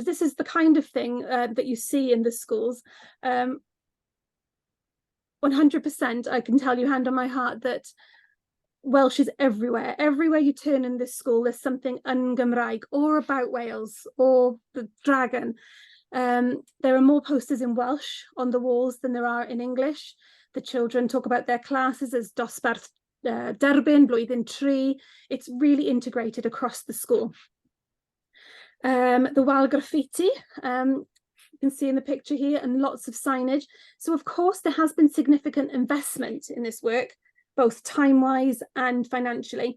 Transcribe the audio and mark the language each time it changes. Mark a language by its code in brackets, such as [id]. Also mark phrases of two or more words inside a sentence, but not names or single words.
[en] This is the kind of thing that you see in the schools. 100%, I can tell you hand on my heart that Welsh is everywhere. Everywhere you turn in this school, there's something [cy] yn Gymraeg [en] or about Wales or the dragon. There are more posters in Welsh on the walls than there are in English. The children talk about their classes as [cy] dosbarth derbyn, blwyddyn 3. [en] It's really integrated across the school. The wall graffiti, you can see in the picture here, and lots of signage. So of course there has been significant investment in this work, both time-wise and financially.